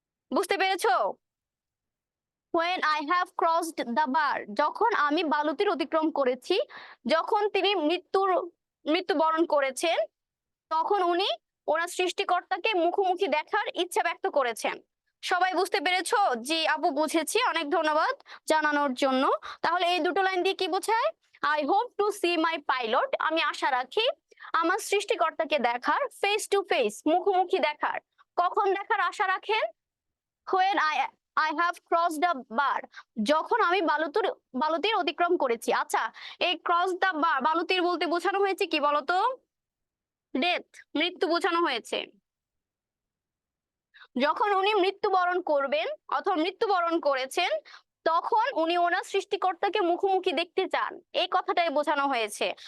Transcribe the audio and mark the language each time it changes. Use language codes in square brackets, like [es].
[bn] বুঝতে পেরেছো? [en] when I have crossed the bar, [bn] যখন আমি বালুতীর অতিক্রম করেছি, যখন তিনি মৃত্যুবরণ করেছেন, তখন উনি ওনার সৃষ্টিকর্তাকে মুখোমুখি দেখার ইচ্ছা ব্যক্ত করেছেন। সবাই বুঝতে পেরেছো? জি আপু, বুঝেছি, অনেক ধন্যবাদ জানানোর জন্য। তাহলে এই দুটো লাইন দিয়ে কি বোঝায়? [en] I hope to see my pilot, [bn] আমি আশা রাখি আমার সৃষ্টিকর্তাকে দেখার, [en] face to face, [bn] মুখোমুখি দেখার। কখন দেখার আশা রাখেন? [en] when I have crossed the bar, [bn] যখন আমি বালুতীর অতিক্রম করেছি। আচ্ছা, এই [en] cross the bar, [bn] বালুতীর বলতে বোঝানো হয়েছে কি বলতো? ডেথ, মৃত্যু বোঝানো হয়েছে। যখন উনি মৃত্যুবরণ করবেন অথবা মৃত্যুবরণ করেছেন, তখন উনি ওনার সৃষ্টিকর্তাকে মুখোমুখি দেখতে চান, এই কথাটাই বোঝানো হয়েছে।